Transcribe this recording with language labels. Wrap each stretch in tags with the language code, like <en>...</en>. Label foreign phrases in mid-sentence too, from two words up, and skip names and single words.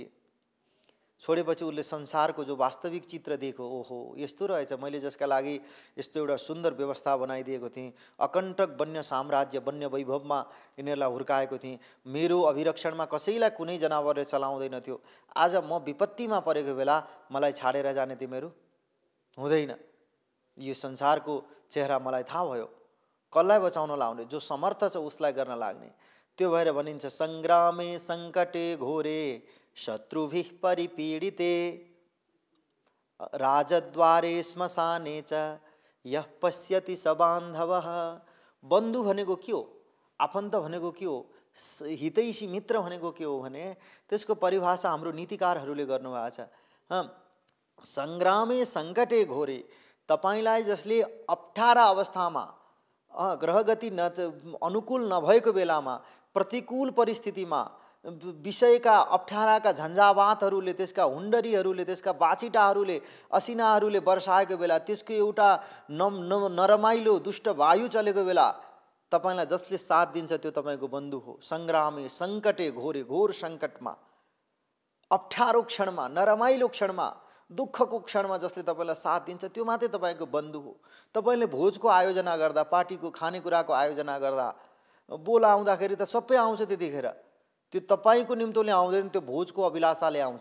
<ne>छोडेपछि उसले संसारको जो वास्तविक चित्र देख्यो, ओहो यस्तो रहेछ, मैले जसका लागि यस्तो एउटा सुन्दर व्यवस्था बनाइदिएको थिएँ, अकण्टक वन्य साम्राज्य वन्य वैभवमा यिनीहरूलाई हुर्काएको थिएँ, मेरो अभिरक्षणमा कसैलाई कुनै जनावरले चलाउँदैन थियो, आज म विपत्तिमा परेको बेला मलाई छाडेर जाने तिमीहरू हुँदैन। यो संसारको चेहरा मलाई थाहा भयो। कसलाई बचाउन लाउने, जो समर्थ छ उसलाई गर्न लाग्ने।</ne> <sa>त्यो भएर भनिन्छ सङ्ग्रामे सङ्कटे घोरे शत्रुभिः परिपीडिते राजद्वारे श्मशाने च यः पश्यति स बान्धवः।</sa> <ne>बन्धु भनेको के हो, आफन्त भनेको के हो, हितैषी मित्र भनेको के हो भने त्यसको परिभाषा हाम्रो नीतिकारहरूले गर्नुभएको छ।</ne> <sa>सङ्ग्रामे सङ्कटे घोरे,</sa> <ne>तपाईलाई जसले अप्ठ्यारा अवस्थामा ग्रहगति अनुकूल नभएको बेलामा, प्रतिकूल परिस्थितिमा, विषयका अप्ठ्याराका झन्झावातहरूले, त्यसका हुन्डरीहरूले, त्यसका बाछिटाहरूले, असिनाहरूले वर्षाएको बेला, त्यसको एउटा नरमाइलो दुष्ट वायु चलेको बेला तपाईलाई जसले साथ दिन्छ त्यो तपाईको बन्धु हो।</ne> <sa>सङ्ग्रामे सङ्कटे घोरे,</sa> <ne>घोर सङ्कटमा, अप्ठ्यारो क्षणमा, नरमाइलो क्षणमा, दुःखको क्षणमा जसले तपाईँलाई साथ दिन्छ त्यो मात्रै तपाईँको बन्धु हो। तपाईँले भोजको आयोजना गर्दा, पार्टीको खानेकुराको आयोजना गर्दा, बोला आउँदाखेरि त सबै आउँछ, त्यतिखेर त्यो तपाईँको निम्तोले आउँदैन, त्यो भोजको अभिलाषाले आउँछ।</ne>